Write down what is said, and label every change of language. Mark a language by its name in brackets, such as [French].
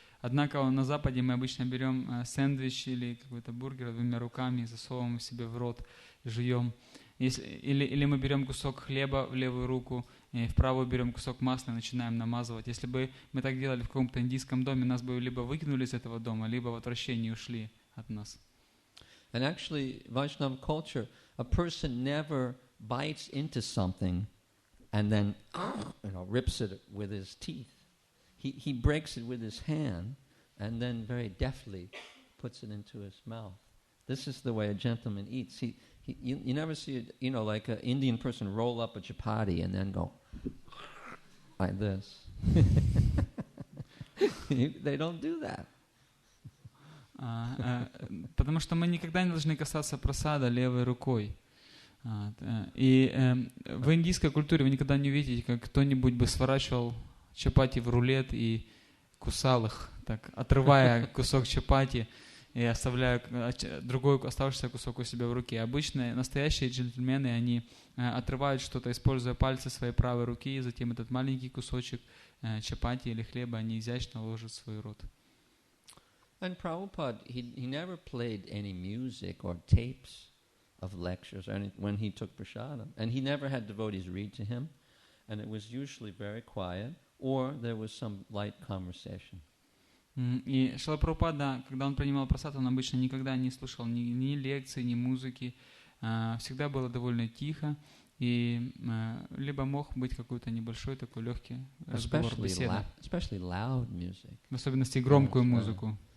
[Russian] Однако на Западе мы обычно берем сэндвич или какой-то бургер двумя руками, засовываем себе в рот, жуем. Или мы берем кусок хлеба в левую руку, и в правую берем кусок масла и начинаем намазывать. Если бы мы так делали в каком-то индийском доме, нас бы либо выкинули из этого дома, либо в отвращении ушли от нас. [English] And actually, Vaishnava culture, a person never bites into something and then rips it with his teeth. He breaks it with his hand and then very deftly puts it into his mouth. This is the way a gentleman eats. You never see like an Indian person roll up a chapati and then go like this. They don't do that. [Russian] Потому что мы никогда не должны касаться прасада левой рукой. И в индийской культуре вы никогда не увидите, как кто-нибудь бы сворачивал чапати в рулет и кусал их, так, отрывая кусок чапати и оставляя другой оставшийся кусок у себя в руке. Обычно настоящие джентльмены, они отрывают что-то, используя пальцы своей правой руки, и затем этот маленький кусочек чапати или хлеба они изящно ложат в свой рот. [English] And Prabhupada, he never played any music or tapes of lectures when he took prasadam. And he never had devotees read to him. And it was usually very quiet, or there was some light conversation. [Russian] И Шрила Прабхупада, когда он принимал прасад, он обычно никогда не слушал ни лекций, ни музыки. Всегда было довольно тихо. И либо мог быть какой-то небольшой такой легкий разговор, беседа. [English] Especially loud music. [Russian] В особенности громкую музыку.